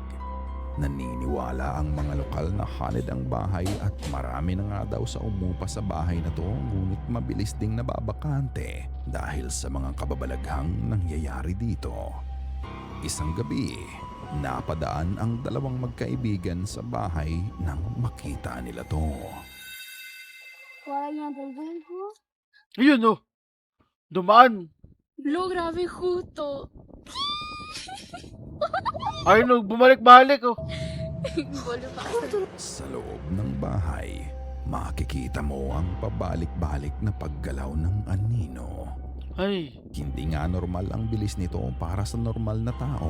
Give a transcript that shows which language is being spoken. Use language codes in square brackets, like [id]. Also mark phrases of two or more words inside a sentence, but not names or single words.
[tl] Naniniwala ang mga lokal na haunted ang bahay at marami na nga daw sa umupa sa bahay na to ngunit mabilis ding nababakante dahil sa mga kababalaghang nangyayari dito. Isang gabi, napadaan ang dalawang magkaibigan sa bahay nang makita nila to. Kaya del Benjo. Ayun oh. Dumaan. [es] Lo grabé justo. [tl] Ayun oh, bumalik-balik oh. Bolo pa. Sa loob ng bahay, makikita mo ang pabalik-balik na paggalaw ng anino. Ay. Hindi nga normal ang bilis nito para sa normal na tao.